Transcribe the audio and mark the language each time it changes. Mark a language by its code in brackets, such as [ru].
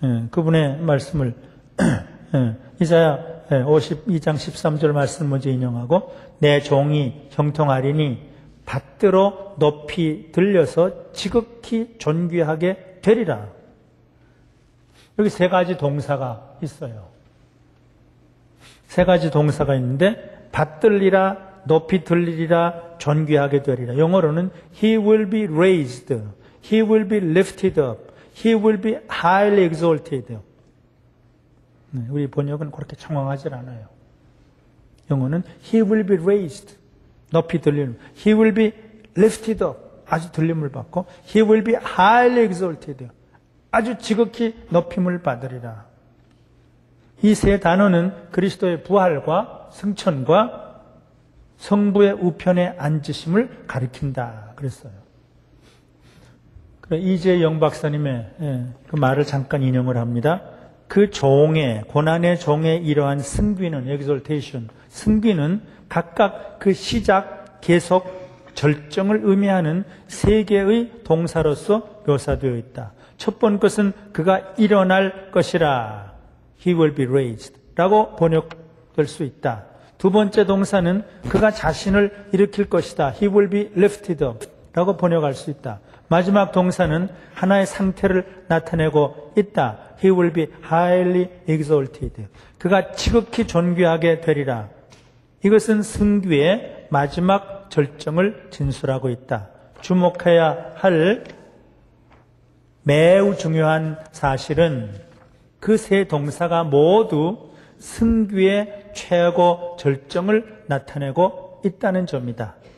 [ko] 그분의 말씀을 이사야 52장 13절 말씀을 먼저 인용하고 내 종이 형통하리니 받들어 높이 들려서 지극히 존귀하게 되리라. 여기 세 가지 동사가 있어요. 세 가지 동사가 있는데 받들리라, 높이 들리리라, 존귀하게 되리라. 영어로는 [en] He will be raised, He will be lifted up, He will be highly exalted. [ko] 우리 번역은 그렇게 청황하지 않아요. [en] 영어는 He will be raised, [ko] 높이 들리는, [en] He will be lifted up, [ko] 아주 들림을 받고 [en] He will be highly exalted, [ko] 아주 지극히 높임을 받으리라. 이 세 단어는 그리스도의 부활과 승천과 성부의 우편에 앉으심을 가리킨다 그랬어요. 이재영 박사님의 그 말을 잠깐 인용을 합니다. 그 종의, 고난의 종의 이러한 승귀는, exaltation, 승귀는 각각 그 시작, 계속, 절정을 의미하는 세 개의 동사로서 묘사되어 있다. 첫 번째 것은 그가 일어날 것이라, [en] He will be raised [ko] 라고 번역될 수 있다. 두 번째 동사는 그가 자신을 일으킬 것이다. [en] He will be lifted up [ko] 라고 번역할 수 있다. 마지막 동사는 하나의 상태를 나타내고 있다. [en] He will be highly exalted. [ko] 그가 지극히 존귀하게 되리라. 이것은 승귀의 마지막 절정을 진술하고 있다. 주목해야 할 매우 중요한 사실은 그 세 동사가 모두 승귀의 최고 절정을 나타내고 있다는 점이다.